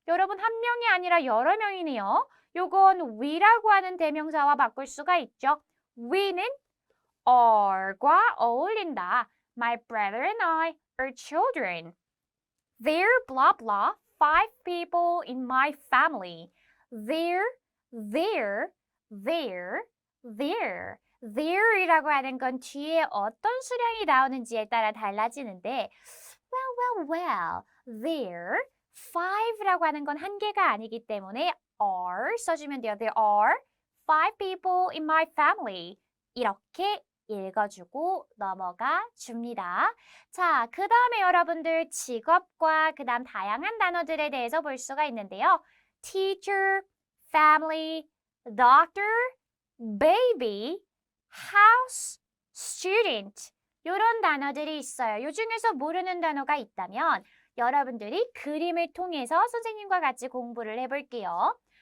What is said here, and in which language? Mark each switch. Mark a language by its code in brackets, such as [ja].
[ko] 여러분 한 명이 아니라 여러 명이네요. 요건 we라고 하는 대명사와 바꿀 수가 있죠. we는 are과 어울린다. [en] My brother and I are children. There, blah, blah, 5 people in my family. There, there, there, there. [ko] There이라고 하는 건 뒤에 어떤 수량이 나오는지에 따라 달라지는데 well, there, 5라고 하는 건 한 개가 아니기 때문에 are 써주면 돼요. [en] There are 5 people in my family. [ko] 이렇게 읽어주고 넘어가 줍니다. 자, 그 다음에 여러분들 직업과 그 다음 다양한 단어들에 대해서 볼 수가 있는데요. Teacher, family, doctor, baby, house, student 이런 단어들이 있어요. 이 중에서 모르는 단어가 있다면 여러분들이 그림을 통해서 선생님과 같이 공부를 해볼게요.